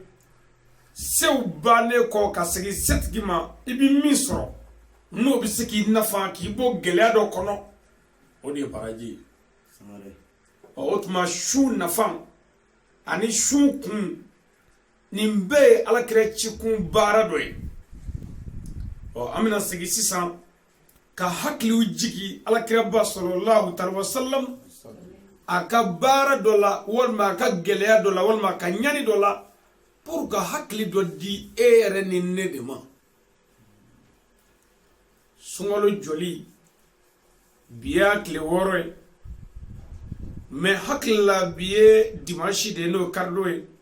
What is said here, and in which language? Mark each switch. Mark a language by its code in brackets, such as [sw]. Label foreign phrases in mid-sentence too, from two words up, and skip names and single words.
[bm] Sew bannen kɔ ka segin setigi ma, i bɛ min sɔrɔ n'o bɛ se k'i nafa k'i bɔ gɛlɛya dɔ kɔnɔ, o de ye baraji ye. O tuma su nafa ani su kun, nin bɛɛ ye Alakira cikun baara dɔ ye. An bɛna segin sisan ka hakiliw jigi Alakira ba [ar] صلى الله عليه وسلم [bm] a ka baara dɔ la, walima a ka gɛlɛya dɔ la, walima a ka ɲani dɔ la, pour ka hakili dɔ di e yɛrɛ ni ne de ma. Sunkalo jɔli bi y'a tile 6 ye, mais hakili la bi ye dimanche de ye, n'o karido ye.